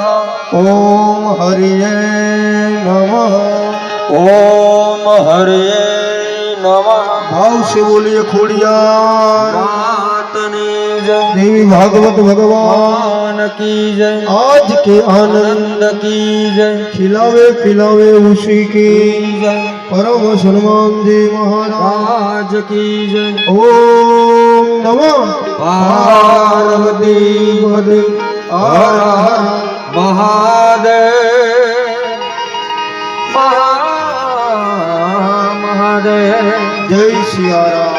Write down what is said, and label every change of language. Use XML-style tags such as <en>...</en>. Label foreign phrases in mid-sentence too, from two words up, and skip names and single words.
<sa>ओम हरये नमः. ओम हरये नमः.</sa> <hi>ભાવ से बोलिए खोड़ियार</hi> <gu>માતની જય.</gu> <hi>देवी भागवत भगवान भगवान की जय. आज के आनंद आनंद की जय. खिलावे पिलावे उसी की की जय. परम सन्मान जी महाराज राज की जय.</hi> <sa>ओम नमः પાર્વતી</sa> <hi>पदे हर हर મહાદેવ. મહાદેવ. जय सिया राम।</hi>